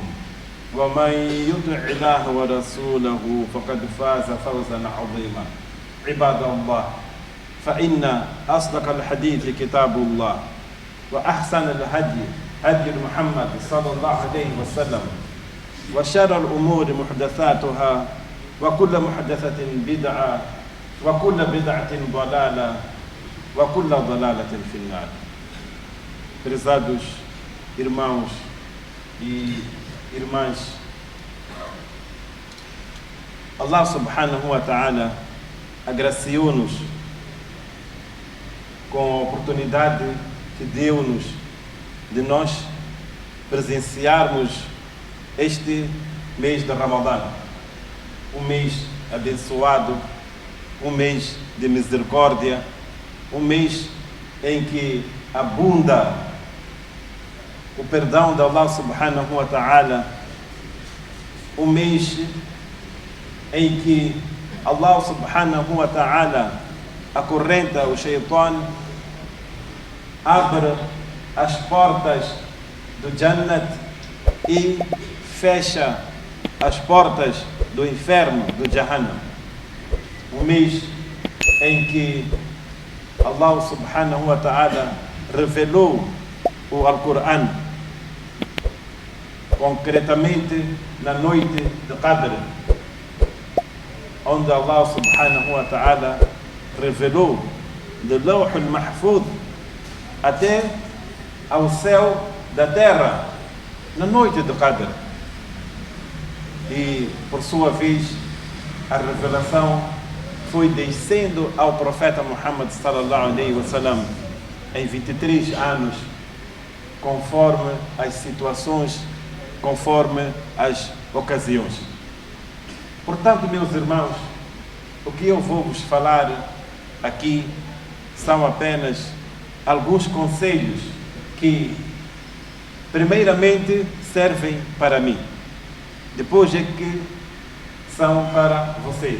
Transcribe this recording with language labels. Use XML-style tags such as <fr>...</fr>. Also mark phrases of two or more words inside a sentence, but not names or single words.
<ar>ومن يطع الله ورسوله فقد فاز فوزا عظيما عباد الله فإن أصدق الحديث كتاب الله وأحسن الهدي هدي محمد صلى الله عليه وسلم وشر الأمور محدثاتها وكل محدثة بدعة وكل بدعة ضلالة وكل ضلالة في النار.</ar> <pt>Prezados irmãos e irmãs,</pt> <ar>الله سبحانه وتعالى</ar> <pt>agraciou-nos com a oportunidade que deu-nos de nós presenciarmos este mês de Ramadã, um mês abençoado, um mês de misericórdia, um mês em que abunda o perdão de</pt> <ar>الله سبحانه وتعالى,</ar> <pt>um mês em que</pt> <ar>الله سبحانه وتعالى</ar> <pt>acorrenta o Shaitan, abre as portas do Jannat e fecha as portas do inferno, do Jahannam. Um mês em que</pt> <ar>الله سبحانه وتعالى</ar> <pt>revelou o Al-Quran, concretamente na noite de Qadr, onde</pt> <ar>الله سبحانه وتعالى</ar> <pt>revelou de</pt> <ar>لوح المحفوظ</ar> <pt>até ao céu da terra, na noite de Qadr. E, por sua vez, a revelação foi descendo ao profeta Muhammad</pt> <ar>صلى الله عليه وسلم</ar> <pt>em 23 anos, conforme as situações, conforme as ocasiões. Portanto, meus irmãos, o que eu vou vos falar aqui são apenas alguns conselhos que, primeiramente, servem para mim, depois é que são para vocês.</pt>